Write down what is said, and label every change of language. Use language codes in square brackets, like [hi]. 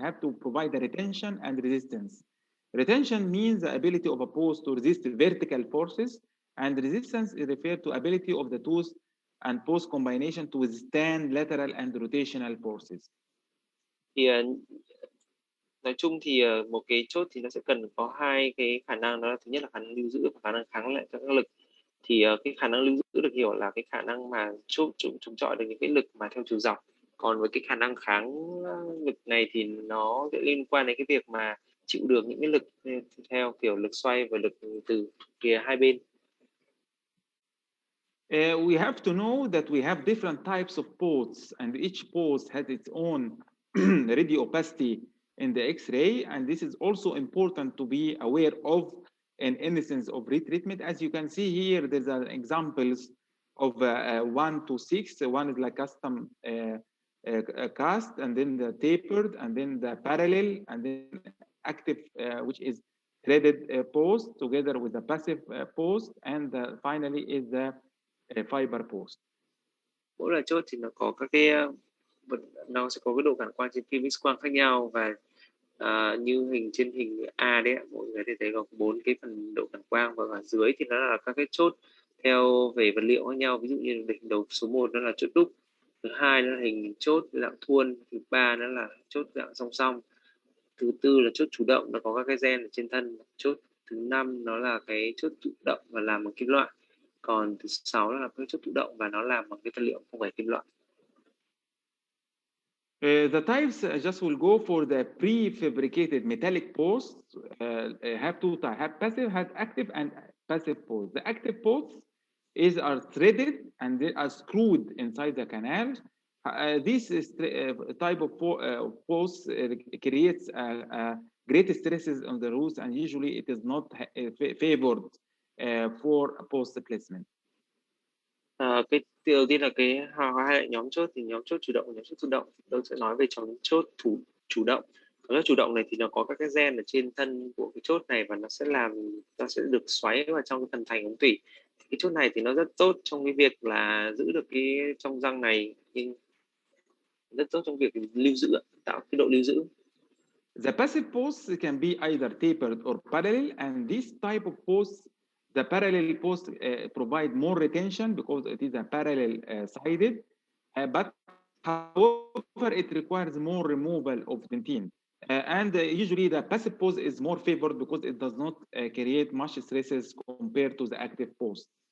[en] Have to provide the retention and resistance. Retention means the ability of a post to resist vertical forces, and resistance is referred to ability of the tooth and post combination to withstand lateral and rotational forces. [vi] Thì nói chung thì một cái chốt thì nó sẽ cần có hai cái khả năng, đó là thứ nhất là khả năng lưu giữ và khả năng kháng lại các lực. Thì cái khả năng lưu giữ được hiểu là cái khả năng mà chống chọi được những cái lực mà theo chiều dọc. Còn với cái khả năng kháng lực này thì nó sẽ liên quan đến cái việc mà chịu được những cái lực theo kiểu lực xoay và lực từ phía hai bên. [en] We have to know that we have different types of posts, and each post has its own radio opacity in the X-ray, and this is also important to be aware of in instance of retreatment. As you can see here, there's examples of 1 to 6. One is like custom cast, and then the tapered, and then the parallel, and then active, which is threaded post together with the passive post, and finally is the fiber post. [vi] Mỗi loại chốt thì nó có các cái nó sẽ có cái độ cảm quang trên phim X quang khác nhau, và như trên hình A đấy, mọi người thấy có 4 cái phần độ cảm quang, và ở dưới thì nó là các cái chốt theo về vật liệu khác nhau. Ví dụ như hình đầu số 1 nó là chốt đúc, thứ hai nó là hình chốt dạng thuôn, thứ ba nó là chốt dạng song song, thứ tư là chốt chủ động, nó có các cái gen ở trên thân, chốt thứ 5 nó là cái chốt chủ động và làm bằng kim loại, còn thứ 6 là cái chốt tự động và nó làm bằng cái vật liệu không phải kim loại. [en] The types just will go for the prefabricated metallic posts. Have two types: have passive, have active, and passive posts. The active posts are threaded and they are screwed inside the canal. This type of posts creates great stresses on the roots, and usually it is not favored for post placement. [vi] Cái đầu tiên là cái hai nhóm chốt, thì nhóm chốt chủ động và nhóm chốt thụ động. Tôi sẽ nói về nhóm chốt chủ động. Nhóm chốt chủ động này thì nó có các cái gen ở trên thân của cái chốt này, và nó sẽ được xoáy vào trong cái phần thành ống tủy. Cái chốt này thì nó rất tốt trong cái việc là giữ được cái trong răng này, nhưng rất tốt trong việc lưu giữ, tạo cái độ lưu giữ. [en] The passive posts can be either tapered or parallel, and this type of posts, the parallel post provide more retention because it is a parallel sided, but however it requires more removal of dentine. And usually the passive post is more favored because it does not create much stresses compared to the active post.